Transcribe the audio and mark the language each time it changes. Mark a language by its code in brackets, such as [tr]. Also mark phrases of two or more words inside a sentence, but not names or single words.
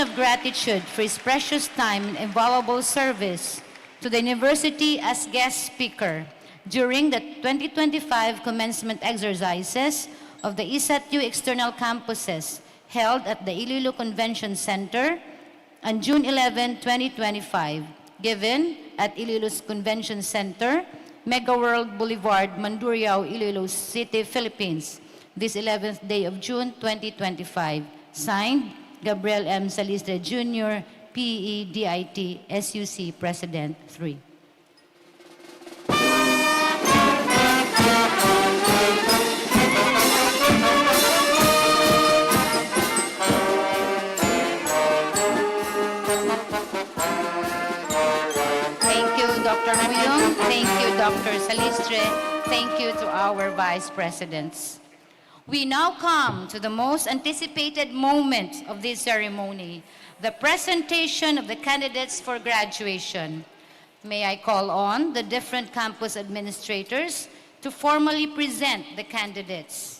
[en] of gratitude for his precious time and invaluable service to the university as guest speaker during the 2025 commencement exercises of the ISAT-U external campuses held at the Iloilo Convention Center on June 11, 2025, given at Iloilo's Convention Center, Mega World Boulevard, Mandurriao, Iloilo City, Philippines, this 11th day of June 2025. Signed, Gabriel M. Salistre Jr., PEDIT, SUC President 3. Dr. Muyong, thank you, Dr. Salistre, thank you to our Vice Presidents. We now come to the most anticipated moment of this ceremony, the presentation of the candidates for graduation. May I call on the different campus administrators to formally present the candidates.